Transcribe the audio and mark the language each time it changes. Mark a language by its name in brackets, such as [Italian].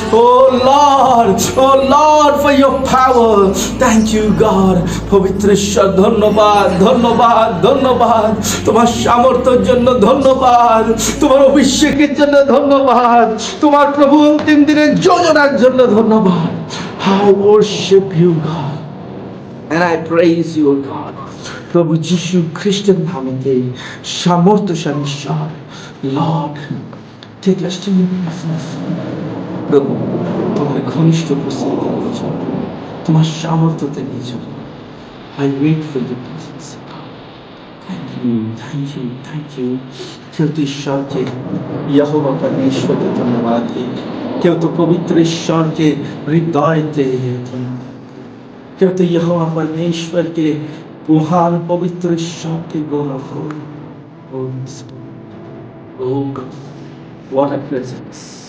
[English] Oh Lord, for your power. Thank you God. [Bangla] পবিত্র ঈশ্বর ধন্যবাদ, ধন্যবাদ, ধন্যবাদ। তোমার সামর্থ্যের জন্য ধন্যবাদ, তোমার অভিষেকের জন্য ধন্যবাদ, তোমার প্রভু অন্তিম দিনের যোজনার জন্য ধন্যবাদ। [English] I worship you God and I praise you God. [Bangla] প্রভু যিশু খ্রিস্টের নামেতে সামর্থ্যশালী ঈশ্বর [English] Lord, take us to your presence. [Bangla] প্রভু তোমার ঘনিষ্ঠ উপস্থিতি নিয়ে চলো, তোমার সামর্থ্যতে নিয়ে চলো। [English] I wait for your presence. Thank you, thank you, thank you. [Bangla] কেউ তো ঈশ্বরকে ইহোবা পরমেশ্বরকে ধন্যবাদ দিই, কেউ তো পবিত্র ঈশ্বরকে হৃদয়তে ধন্যবাদ, কেউ তো ইহোবা পরমেশ্বরকে মহান পবিত্র ঈশ্বরকে গৌরব করুন। [English] Oh God, what a presence.